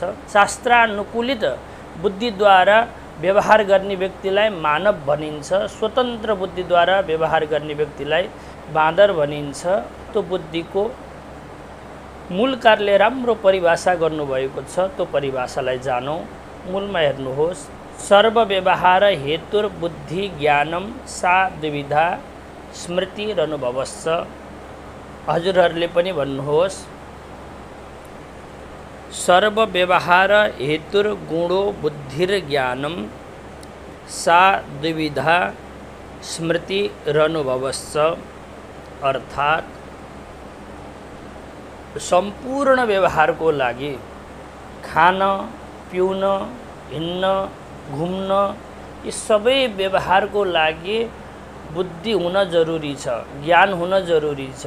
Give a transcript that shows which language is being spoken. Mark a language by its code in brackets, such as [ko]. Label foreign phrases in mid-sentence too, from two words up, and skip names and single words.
[ne] शास्त्रानुकूलित बुद्धिद्वारा व्यवहार गर्ने व्यक्तिलाई मानव भनिन्छ। स्वतन्त्र बुद्धिद्वारा व्यवहार गर्ने व्यक्तिलाई बाँदर भनिन्छ। त्यो बुद्धिको मूल कार्यले राम्रो परिभाषा गर्नुभएको छ। त्यो परिभाषालाई जानौँ। मूलमा हेर्नुहोस्, [sa] सर्व व्यवहार हेतुर्बुद्धि ज्ञानम सा द्विविधा स्मृति र अनुभवश्च। [ne] हजुरहरूले पनि भन्नुहोस्, [sa] सर्व व्यवहार हेतुर्गुणो बुद्धिर ज्ञानम सा द्विविधा स्मृति र अनुभवश्च। [ne] अर्थात सम्पूर्ण व्यवहार को लागि खान पिउन हिँड्न घुम्न यी सबै व्यवहार को लागि बुद्धि हुन जरुरी छ, ज्ञान हुन जरुरी छ।